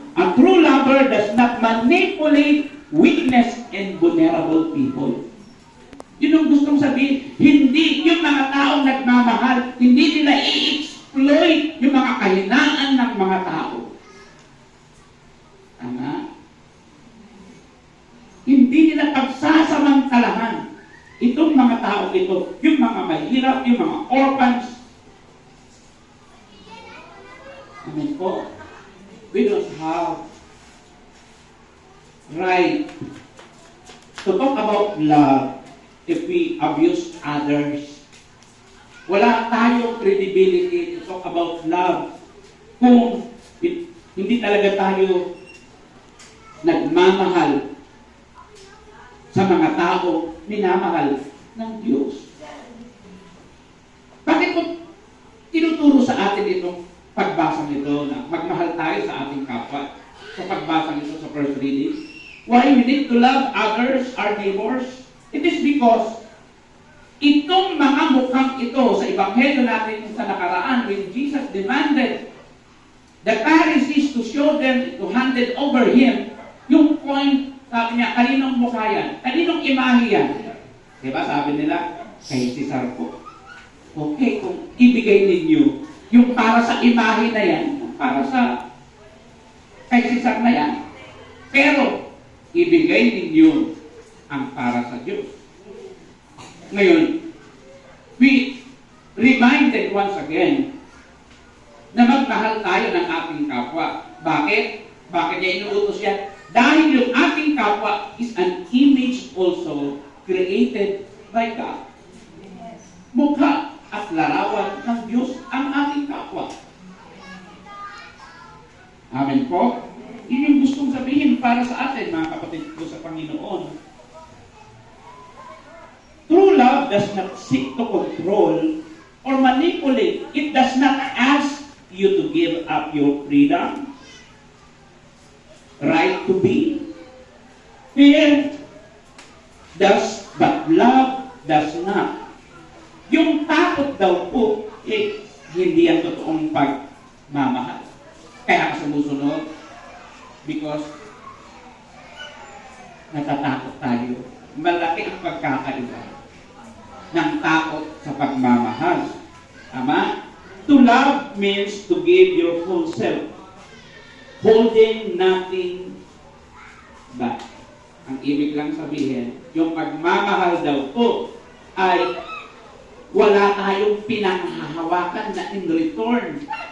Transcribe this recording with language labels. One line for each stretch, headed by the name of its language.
English: A true lover does not manipulate weakness and vulnerable people.
Filipino: Yun ang gustong sabihin. Hindi yung mga taong nagmamahal, hindi nila i-exploit yung mga kahinaan ng mga tao. Tama? Hindi nila pagsasamantalahan itong mga tao ito, yung mga mahirap, yung mga orphans. Amen po.
English: We don't have right to talk about love if we abuse others.
Filipino: Wala tayong credibility
English: to talk about love
Filipino: kung hindi talaga tayo nagmamahal sa mga tao minamahal ng Diyos. Bakit po tinuturo sa atin itong pagbasa nito na magmahal tayo sa ating kapwa? Sa pagbasa nito sa first reading.
English: Why we need to love others, our neighbors? It is because
Filipino: itong mga mukhang ito sa Ebanghelyo natin sa nakaraan,
English: when Jesus demanded the Pharisees to show them, to hand it over Him,
Filipino: yung point, sabi niya, kaninong mukha yan? Kaninong imahe yan? Diba sabi nila, kay Cesar po. Okay, kung ibigay ninyo, yung para sa imahe na yan, para sa kay Cesar na yan. Pero, ibigay ninyo ang para sa Diyos. Ngayon,
English: we reminded once again
Filipino: na magmahal tayo ng ating kapwa. Bakit? Bakit niya inuutos yan? Dahil yung ating kapwa
English: is an image also created by God.
Filipino: Mukha at larawan ng Diyos ang ating kapwa. Amen po? Yun yung gustong sabihin para sa atin, mga kapatid ko sa Panginoon.
English: True love does not seek to control or manipulate. It does not ask you to give up your freedom, right to be. Fear does, but love does not.
Filipino: Yung takot daw po, hindi ang totoong pagmamahal. Kaya ka sumusunod, because natatakot tayo. Malaki ang pagkakaiba ng takot sa pagmamahal. Tama?
English: To love means to give your full self, holding nothing back.
Filipino: Ang ibig lang sabihin, yung pagmamahal daw po ay wala tayong pinanghahawakan na in return.